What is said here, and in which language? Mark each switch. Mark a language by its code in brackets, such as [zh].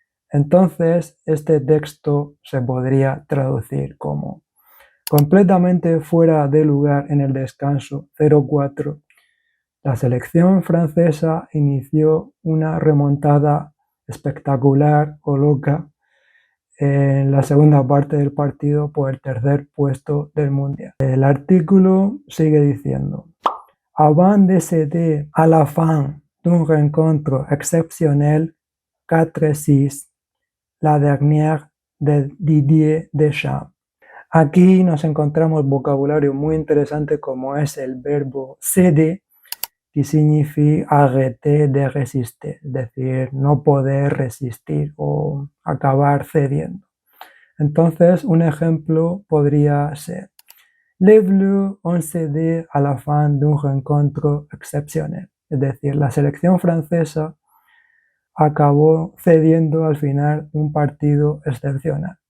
[es] Entonces, este texto se podría traducir como: completamente fuera de lugar en el descanso 0-4, la selección francesa inició una remontada espectacular o loca en la segunda parte del partido por el 3er puesto del Mundial. El artículo sigue diciendo: [fr] avant de céder à la fin d'un rencontre exceptionnel 4-6, la dernière de Didier Deschamps. [es] Aquí nos encontramos vocabulario muy interesante como es el verbo céder, que significa [fr] arrêter de résister, [es] es decir, no poder resistir o acabar cediendo. Entonces, un ejemplo podría ser: [fr] Les Bleus ont cédé à la fin d'un rencontre exceptionnel, [es] es decir, la selección francesa acabó cediendo al final un partido excepcional.